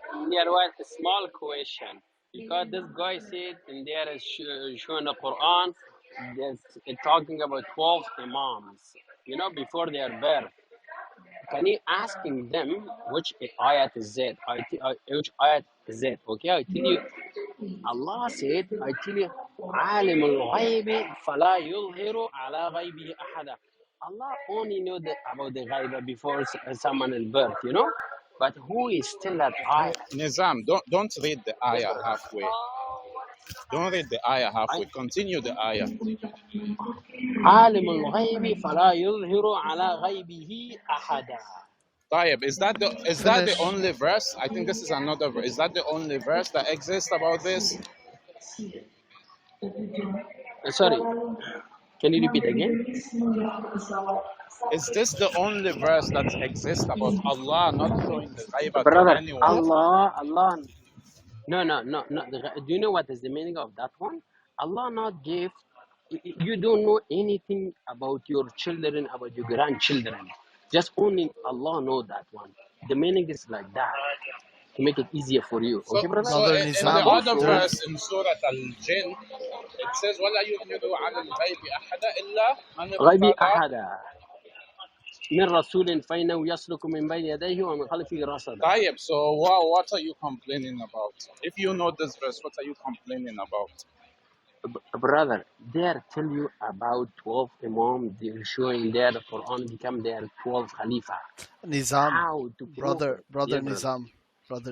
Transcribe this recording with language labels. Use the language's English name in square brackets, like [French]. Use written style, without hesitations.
[English] There was a small question because this guy said in there is showing the Quran, it's talking about 12 Imams, before their birth. Can you asking them which ayat is that? Which ayat is that? Okay, I tell you. Allah said, I tell you, [Arabic] عالم الغيب فلا يظهر على غيبه أحدا. [English] Allah only knew about the Ghaibah before someone is birth, But who is still that ayah? Nizam, don't read the ayah halfway. Don't read the ayah halfway. Continue the ayah. [Arabic] عالم الغيب فلا يظهر على غيبه أحدا. [English] Tayyib, is that the only verse? I think this is another verse. Is that the only verse that exists about this? Sorry, can you repeat again? Is this the only verse that exists about Allah not showing the Ghaibah Brother, to anyone? Allah. No. Do you know what is the meaning of that one? Allah not give. You don't know anything about your children, about your grandchildren. Just only Allah know that one. The meaning is like that to make it easier for you. Okay, brother? So in the other verse in Surah Al-Jinn, it says, [Arabic] وَلَا يُظْهِرُ عَلَى الْغَيْبِ أَحَدًا إِلَّا مَنِ غيبي ارْتَضَى أحدا من رسول فإنه يسلك من بين يديه ومن خلفه رصدا. [English] Tayyib, so what are you complaining about? If you know this verse, what are you complaining about? Brother, they tell you about 12 Imam, they're showing there the Quran become their 12 Khalifa. Nizam, How to brother yeah, Nizam, brother